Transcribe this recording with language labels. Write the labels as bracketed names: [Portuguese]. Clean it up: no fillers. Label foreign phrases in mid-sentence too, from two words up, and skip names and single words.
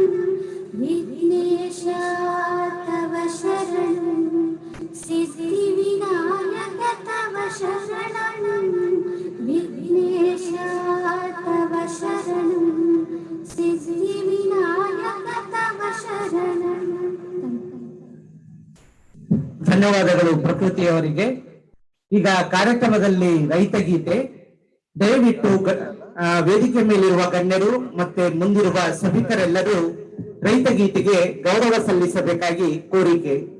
[Sanskrit] ವಿಘ್ನೇಶ ತವ ಶರಣಂ, ಸಿದ್ಧಿ ವಿನಾಯಕ ತವ ಶರಣಂ. ವಿಘ್ನೇಶ ತವ ಶರಣಂ, ಸಿದ್ಧಿ ವಿನಾಯಕ ತವ ಶರಣಂ. [Kannada] ಧನ್ಯವಾದಗಳು ಪ್ರಕೃತಿಯವರಿಗೆ. ಈಗ ಕಾರ್ಯಕ್ರಮದಲ್ಲಿ ರೈತ ಗೀತೆ. ದಯವಿಟ್ಟು ವೇದಿಕೆ ಮೇಲಿರುವ ಗಣ್ಯರು ಮತ್ತೆ ಮುಂದಿರುವ ಸಭಿಕರೆಲ್ಲರೂ ರೈತ ಗೀತೆಗೆ ಗೌರವ ಸಲ್ಲಿಸಬೇಕಾಗಿ ಕೋರಿಕೆ.